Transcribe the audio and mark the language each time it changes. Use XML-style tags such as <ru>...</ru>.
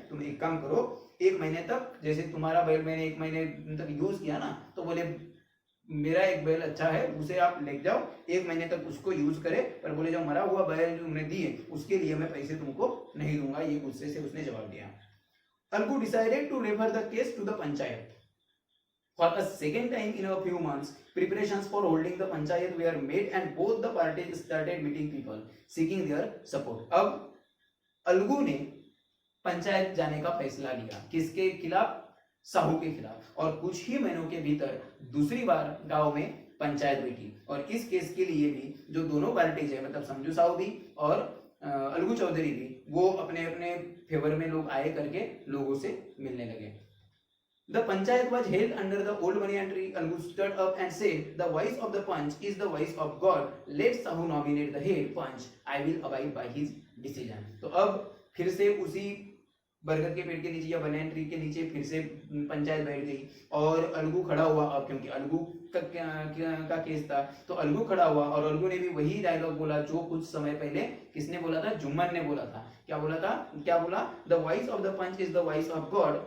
<hi>तुम एक काम करो, 1 महीने तक, जैसे तुम्हारा बैल मैंने 1 महीने तक यूज किया ना, तो बोले मेरा एक बैल अच्छा है, उसे आप ले जाओ, 1 महीने तक उसको यूज करे. पर बोले जो मरा हुआ बैल जो तुमने दिए उसके लिए मैं पैसे तुमको नहीं दूंगा. ये गुस्से से उसने जवाब दिया.</hi> <en>Algu decided to refer the case to the panchayat. For a second time in a few months, preparations for holding the panchayat were made and both the parties started meeting people, seeking their support.</en> <hi>अब अलगू ने पंचायत जाने का फैसला लिया. किसके खिलाफ? साहू के खिलाफ. और कुछ ही महीनों के भीतर दूसरी बार गांव में पंचायत बैठी. और इस केस के लिए भी जो दोनों पार्टीज है, मतलब समझू साहू भी और अलगू चौधरी भी, वो अपने अपने फेवर में लोग आए करके लोगों से मिलने लगे.</hi> <en>The panchayat was held under the old banyan tree. Algu stood up and said, "The voice of the punch is the voice of God. Let Sahu nominate the head punch. I will abide by his decision."</en> <hi>तो अब फिर से उसी बरगद के पेड़ के नीचे या बनैन ट्री के नीचे फिर से पंचायत बैठ गई और अलगू खड़ा हुआ. अब क्योंकि अलगू का केस था तो अलगू खड़ा हुआ और अलगू ने भी वही डायलॉग बोला जो कुछ समय पहले किसने बोला था? जुम्मन ने बोला था. क्या बोला?</hi> <en>The voice of the panch is the voice of God.</en>